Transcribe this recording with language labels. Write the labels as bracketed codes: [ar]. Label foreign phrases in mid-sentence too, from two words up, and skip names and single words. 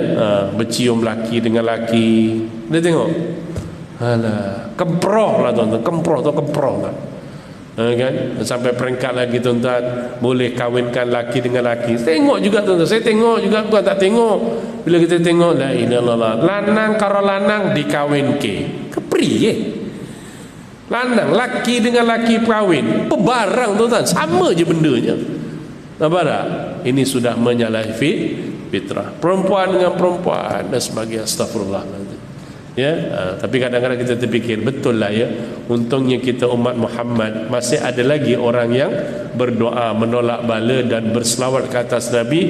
[ms] Bercium laki dengan laki. Dia tengok, alah, kemproh lah tuan-tuan, kemproh lah. Kan? Sampai peringkat lagi tuan-tuan, boleh kahwinkan laki dengan laki. Tengok juga tuan-tuan, saya tengok juga, bukan tak tengok. Bila kita tengok, [ar] لا إله إلا الله, [jv] lanang karo lanang dikawinke, kepri lanang, [ms] laki dengan laki kahwin, barang tuan-tuan, sama je bendanya. Nampak tak? Ini sudah menyalahi fitrah. Perempuan dengan perempuan dan sebagainya, astagfirullah. Ya, tapi kadang-kadang kita terfikir, betul lah ya, untungnya kita umat Muhammad masih ada lagi orang yang berdoa menolak bala dan berselawat ke atas Nabi.